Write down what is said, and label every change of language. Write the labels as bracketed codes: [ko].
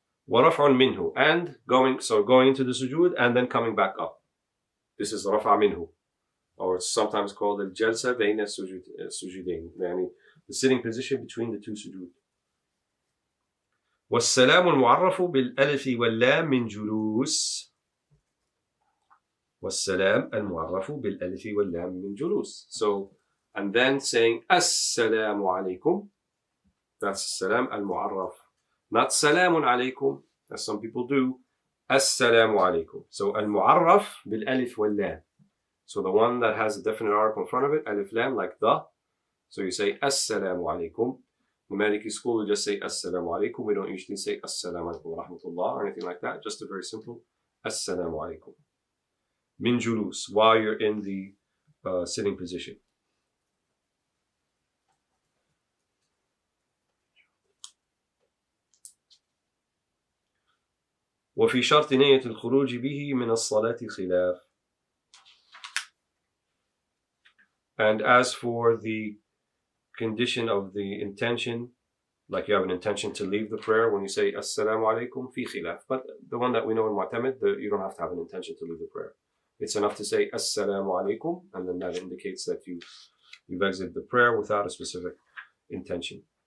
[ar] وَرَفْعٌ مِنْهُ, [en] and going into the sujood and then coming back up. This is [ar] رَفْعَ مِنْهُ, [en] or it's sometimes called [ar] الجلسة بين السجودين, يعني [en] the sitting position between the two sujood. [ar] والسلام المعرف بالألف واللام من جلوس. والسلام المعرف بالألف واللام من جلوس. [en] So, and then saying [ar] السلام عليكم, [en] that's [ar] السلام المعرف. [en] Not [ar] سلام عليكم, [en] as some people do. [ar] السلام عليكم. So, المعرف بالألف واللام. [en] So the one that has a definite article in front of it, alif lam, like the. So you say [ar] السلام عليكم. [en] The Maliki school will just say Assalamu alaikum. We don't usually say Assalamu alaikum wa rahmatullah or anything like that. Just a very simple Assalamu alaikum. Min julus, while you're in the sitting position. [ar] وفي شرط نية الخروج به من الصلاة خلاف. [en] And as for the condition of the intention, like you have an intention to leave the prayer when you say Assalamu alaikum, [ar] fi khilaf. [en] But the one that we know in Mu'tamid, you don't have to have an intention to leave the prayer. It's enough to say Assalamu alaikum, and then that indicates that you've exited the prayer without a specific intention.